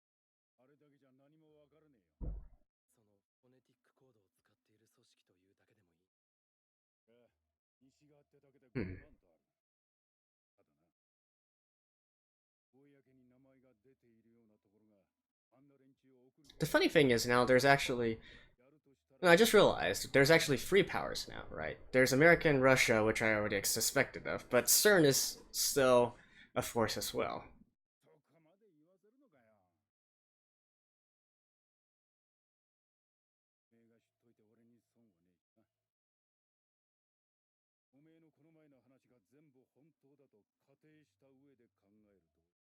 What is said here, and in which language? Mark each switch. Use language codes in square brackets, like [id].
[ja] な、あれだけじゃ何もわからねえよ。そのフォネティックコードを使っている組織というだけでもいい。西側ってだけでうん 5万とある。ただな、公に名前が出ているようなところがあんな連中を送る。 [en] The funny thing is now there's actually. No, I just realized there's actually three powers now, right? There's America and Russia, which I already suspected of, but CERN is still a force as well. [ja] そこまで言わせるのかよ。おめえが知っといて俺に損はねえしな。おめえのこの前の話が全部本当だと仮定した上で考えると。